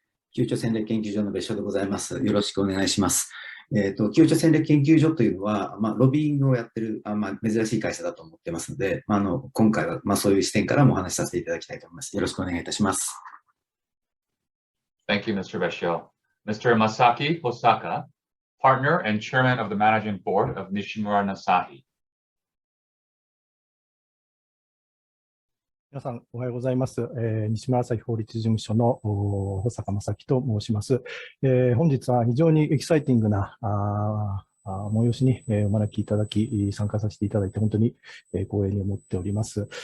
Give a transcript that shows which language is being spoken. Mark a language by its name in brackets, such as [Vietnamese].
[Japanese] キューチョ戦略研究所の別所でございます。よろしくお願いします。キューチョ戦略研究所というのは、ロビーイングをやってる、珍しい会社だと思ってますので、今回は、そういう視点からもお話しさせていただきたいと思います。よろしくお願いいたします。 [English] Thank you, Mr. Besho. Mr. Masaki Hosaka, Partner and Chairman of the Managing Board of Nishimura Nasahi. [Japanese] 皆さん、おはようございます。西村朝日法律事務所の保坂正樹と申します。本日は非常にエキサイティングな催しにお招きいただき、参加させていただいて本当に光栄に思っております。